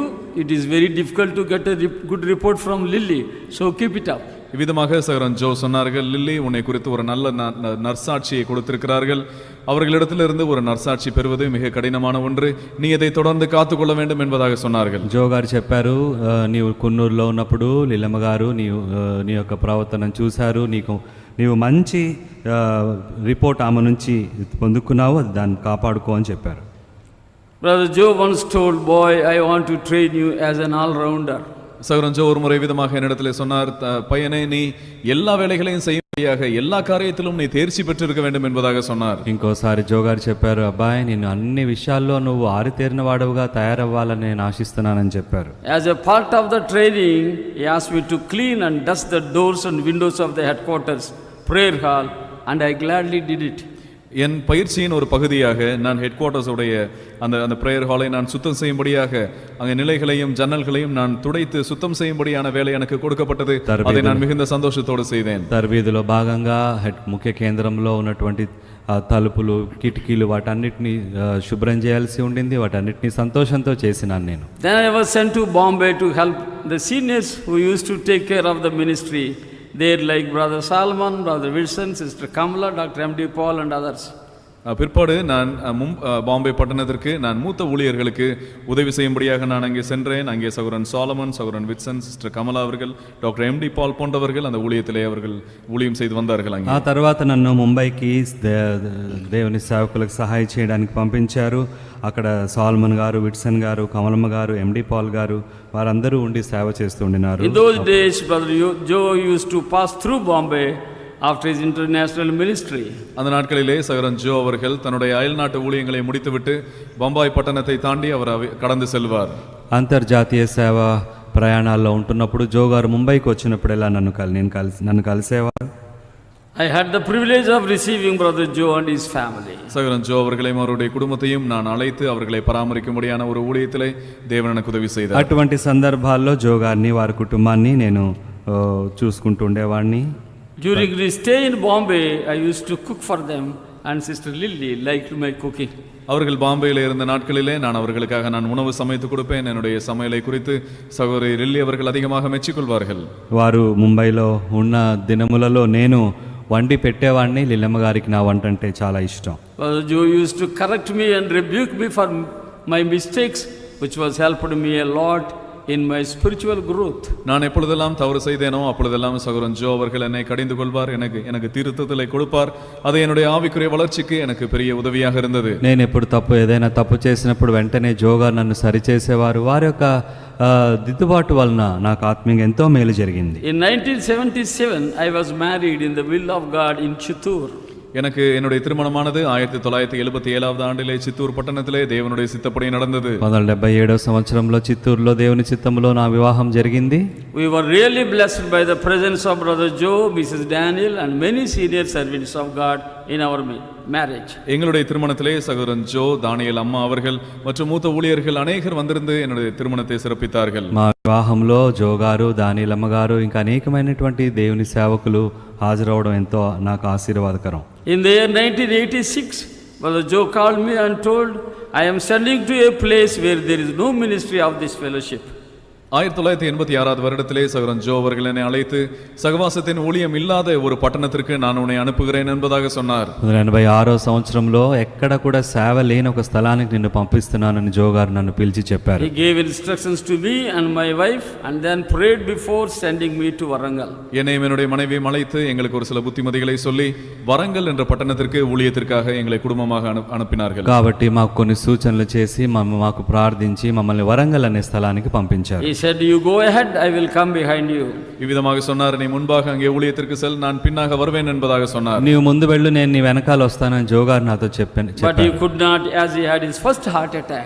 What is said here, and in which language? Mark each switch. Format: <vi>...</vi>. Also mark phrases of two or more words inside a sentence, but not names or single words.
<en>It is very difficult to get a good report from Lily, so keep it up.</en> <ta>இவ்விதமாக சகோதரன் ஜோ சொன்னார்கள், லில்லி உன்னை குறித்து ஒரு நல்ல நற்சாட்சியை கொடுத்திருக்கிறார்கள். அவர்களிடத்திலிருந்து ஒரு நற்சாட்சி பெறுவது மிக கடினமான ஒன்று. நீ அதை தொடர்ந்து காத்துக்கொள்ள வேண்டும் என்பதாக சொன்னார்கள்.</ta> <te>జో గారు చెప్పారు, నీవు కున్నూరులో ఉన్నప్పుడు లీలమ్మ గారు నీ యొక్క ప్రవర్తనను చూశారు, నీవు మంచి రిపోర్ట్ ఆమె నుంచి పొందుకున్నావు, దాన్ని కాపాడుకో అని చెప్పారు.</te> <en>Brother Joe once told, boy, I want to train you as an all-rounder.</en> <ta>சகோதரன் ஜோ ஒரு முறை விதமாக என்னிடத்திலே சொன்னார், பையனே நீ எல்லா வேலைகளையும் செய்யும்படியாக எல்லா காரியத்திலும் நீ தேர்ச்சி பெற்றிருக்க வேண்டும் என்பதாக சொன்னார்.</ta> <te>ఇంకోసారి జో గారు చెప్పారు, అబ్బాయి నేను అన్ని విషయాల్లో నువ్వు ఆరితేరిన వాడవుగా తయారవ్వాలని నేను ఆశిస్తున్నానని చెప్పారు.</te> <en>As a part of the training, he asked me to clean and dust the doors and windows of the headquarters prayer hall, and I gladly did it.</en> <ta>என் பயிற்சியின் ஒரு பகுதியாக நான்</ta> <en>head quarters</en> <ta>உடைய அந்த</ta> <en>prayer hall</en> <ta>நான் சுத்தம் செய்யும்படியாக அங்கே நிலைகளையும் ஜன்னல்களையும் நான் துடைத்து சுத்தம் செய்யும்படியான வேலை எனக்கு கொடுக்கப்பட்டது. அதை நான் மிகுந்த சந்தோஷத்தோடு செய்தேன்.</ta> <te>తర్బీదులో భాగంగా ముఖ్య కేంద్రంలో ఉన్నటువంటి తలుపులు కిటికీలు వాటన్నిటిని శుభ్రం చేయాల్సి ఉండింది. వాటన్నిటిని సంతోషంతో చేసినాను నేను.</te> <en>Then I was sent to Bombay to help the seniors who used to take care of the ministry there, like Brother Salman, Brother Wilson, Sister Kamala, Dr. M.D. Paul and others.</en> <ta>பிற்பாடு நான் பாம்பே பட்டணத்திற்கு நான் மூத்த ஊழியர்களுக்கு உதவி செய்யும்படியாக நான் அங்கே சென்றேன். அங்கே சகோதரன் சாலமன், சகோதரன் விட்சன், சிஸ்டர் கமலா அவர்கள், டாக்டர் M.D. பால் போன்றவர்கள் அந்த ஊழியத்திலே அவர்கள் ஊழியம் செய்து வந்தார்கள்.</ta> <te>ఆ తర్వాత నన్ను ముంబైకి దేవుని సేవకులకు సహాయం చేయడానికి పంపించారు. అక్కడ సాల్మన్ గారు, విట్సన్ గారు, కమలమ్మ గారు, M.D. పాల్ గారు వారందరూ ఉండి సేవ చేస్తుండినారు.</te> <en>In those days, Brother Joe used to pass through Bombay after his international ministry.</en> <ta>அந்த நாட்களிலே சகோதரன் ஜோ அவர்கள் தன்னுடைய அயல்நாட்டு ஊழியங்களை முடித்துவிட்டு பம்பாய் பட்டணத்தை தாண்டி அவர் கடந்து செல்வார்.</ta> <te>అంతర్జాతీయ సేవ ప్రయాణాల్లో ఉంటున్నప్పుడు జో గారు ముంబైకి వచ్చినప్పుడెల్లా నన్ను కలిసేవారు.</te> <en>I had the privilege of receiving Brother Joe and his family.</en> <ta>சகோதரன் ஜோ அவர்களையும் அவருடைய குடும்பத்தையும் நான் அழைத்து அவர்களை பராமரிக்கும்படியான ஒரு ஊழியத்திலே தேவன் எனக்கு உதவி செய்தார்.</ta> <te>అటువంటి సందర్భాల్లో జో గారిని వారి కుటుంబాన్ని నేను చూసుకుంటూ ఉండేవాడిని.</te> <en>During his stay in Bombay, I used to cook for them and Sister Lily liked my cooking.</en> <ta>அவர்கள் பாம்பேயில் இருந்த நாட்களிலே நான் அவர்களுக்காக உணவு சமைத்து கொடுப்பேன். என்னுடைய சமையலை குறித்து சகோதரி லில்லி அவர்கள் அதிகமாக மெச்சிக்கொள்வார்கள்.</ta> <te>వారు ముంబైలో ఉన్న దినములలో నేను వండి పెట్టేవాడిని. లిల్లమ్మ గారికి నా వంట అంటే చాలా ఇష్టం.</te> <en>Brother Joe used to correct me and rebuke me for my mistakes, which was helped me a lot in my spiritual growth.</en> <ta>நான் எப்பொழுதெல்லாம் தவறு செய்தேனோ அப்பொழுதெல்லாம் சகோதரன் ஜோ அவர்கள் என்னை கடிந்து கொள்வார், எனக்கு திருத்தத்தை கொடுப்பார். அது என்னுடைய ஆவிக்குரிய வளர்ச்சிக்கு எனக்கு பெரிய உதவியாக இருந்தது.</ta> <te>నేను ఎప్పుడు ఏదైనా తప్పు చేసినప్పుడు వెంటనే జో గారు నన్ను సరిచేసేవారు. వారి యొక్క దిద్దుబాటు వలన నాకు ఆత్మీయంగా ఎంతో మేలు జరిగింది.</te> <en>In 1977 I was married in the will of God in Chittoor.</en> <ta>எனக்கு என்னுடைய திருமணமானது 1977 ஆண்டிலே சித்தூர் பட்டணத்திலே தேவனுடைய சித்தப்படி நடந்தது.</ta> <te>1977వ సంవత్సరంలో చిత్తూరులో దేవుని చిత్తములో నా వివాహం జరిగింది.</te> <en>We were really blessed by the presence of Brother Joe, Mrs. Daniel and many senior servants of God in our marriage.</en> <ta>எங்களுடைய திருமணத்திலே சகோதரன் ஜோ, தானியேல் அம்மா அவர்கள் மற்றும் மூத்த ஊழியர்கள் அநேகர் வந்திருந்து என்னுடைய திருமணத்தை சிறப்பித்தார்கள்.</ta> <te>మా వివాహంలో జో గారు, దానియలమ్మ గారు ఇంకా అనేకమైనటువంటి దేవుని సేవకులు హాజరవడం ఎంతో నాకు ఆశీర్వాదకరం.</te> <en>In the year 1986, Brother Joe called me and told, I am sending to a place where there is no ministry of this fellowship.</en> <ta>1986 வருடத்திலே சகோதரன் ஜோ அவர்கள் என்னை அழைத்து சகவாசத்தின் ஊழியம் இல்லாத ஒரு பட்டணத்திற்கு நான் உன்னை அனுப்புகிறேன் என்பதாக சொன்னார்.</ta> <te>1986వ సంవత్సరంలో ఎక్కడ కూడా సేవ లేని ఒక స్థలానికి నిన్ను పంపిస్తున్నానని జో గారు నన్ను పిలిచి చెప్పారు.</te> <en>He gave instructions to me and my wife and then prayed before sending me to Warangal.</en> <ta>என்னையும் என்னுடைய மனைவியும் அழைத்து எங்களுக்கு ஒரு சில புத்திமதிகளை சொல்லி வரங்கல் என்ற பட்டணத்திற்கு ஊழியத்திற்காக எங்களை குடும்பமாக அனுப்பினார்கள்.</ta> <te>కాబట్టి మాకు కొన్ని సూచనలు చేసి మాకు ప్రార్థించి మమ్మల్ని వరంగల్ అనే స్థలానికి పంపించారు.</te> <en>He said, you go ahead, I will come behind you.</en> <ta>இவ்விதமாக சொன்னார், நீ முன்பாக அங்கே ஊழியத்திற்கு செல், நான் பின்னாக வருவேன் என்பதாக சொன்னார்.</ta> <te>నీవు ముందు వెళ్ళు, నేను నీ వెనకాల వస్తానని జో గారు నాతో చెప్పాను.</te> <en>But he could not, as he had his first heart attack.</en>